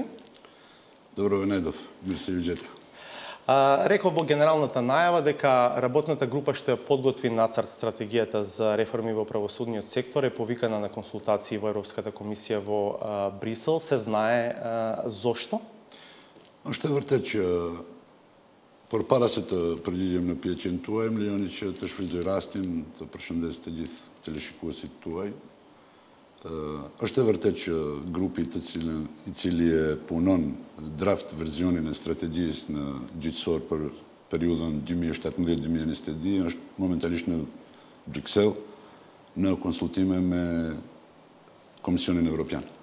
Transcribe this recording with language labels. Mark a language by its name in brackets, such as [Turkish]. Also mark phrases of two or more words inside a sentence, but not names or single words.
[Macedonian] Добро ве најдов. Мерси виджета. Реков во генералната најава дека работната група што ја подготви нацрт стратегијата за реформи во правосудниот сектор е повикана на консултации во Европската комисија во Брисел. Се знае зошто? [Albanian] Është e vërtetë që përpara se të përgjigjem në pyetjen tuaj, më lejoni që të shfrytëzoj rastin të përshëndes të gjithë teleshikuesit tuaj. Është e vërtet që grupi i cili e punon draft versionin e strategjisë në gjyqësor për periudhën 2017-2022 është momentalisht në Bruxelles në konsultime me Komisionin Evropian.